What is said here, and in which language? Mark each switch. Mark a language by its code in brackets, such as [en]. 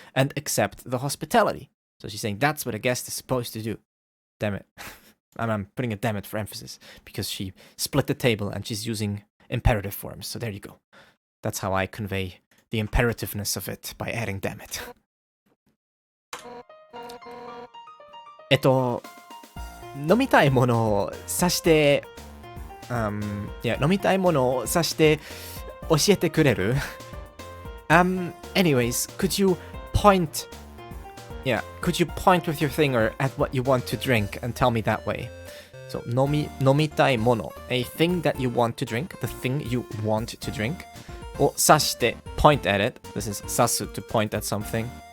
[en] And accept the hospitality. So she's saying that's what a guest is supposed to do. Damn it. I'm putting a damn it for emphasis, because she split the table and she's using imperative forms. So there you go. That's how I convey the imperativeness of it, by adding damn it. [ja] 飲みたいものをさして、飲みたいものをさして教えてくれる? [en] Anyways, could you point with your finger at what you want to drink and tell me that way? So, [ja] 飲みたいもの, [en] a thing that you want to drink, the thing you want to drink. [ja] をさして, [en] point at it. This is さす to point at something.